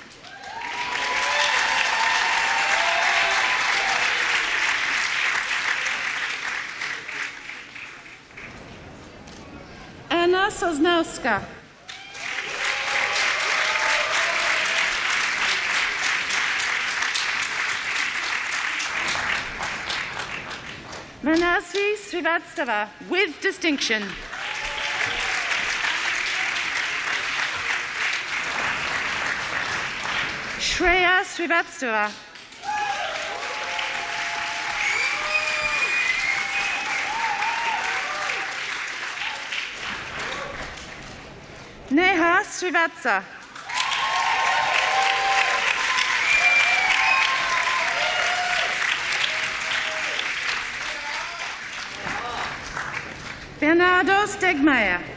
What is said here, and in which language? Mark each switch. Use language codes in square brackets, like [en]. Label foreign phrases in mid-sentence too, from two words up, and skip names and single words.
[en] Anna Sosnowska. Manasvi Srivastava with distinction. Shreya Srivastava. Neha Srivatsa. Bernardo Stegmaier.